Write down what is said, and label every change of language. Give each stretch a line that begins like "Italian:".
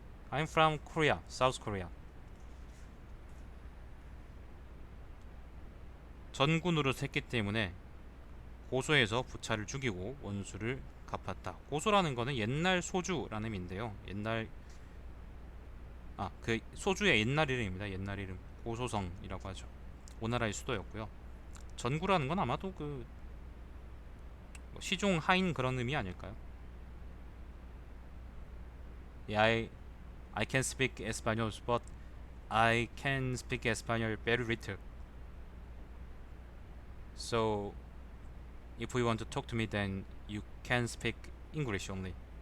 English: I'm from Korea, South Korea.
Korean: 전구 노릇을 했기 때문에 고소해서 부차를 죽이고 원수를 갚았다. 고소라는 거는 옛날 소주라는 의미인데요. 그 소주의 옛날 이름입니다. 옛날 이름 고소성이라고 하죠. 오나라의 수도였고요. 전구라는 건 아마도 그 시종 하인 그런 의미 아닐까요?
English: Yeah, I can speak Espanol, but I can speak Espanol very little. So if you want to talk to me, then you can speak English only.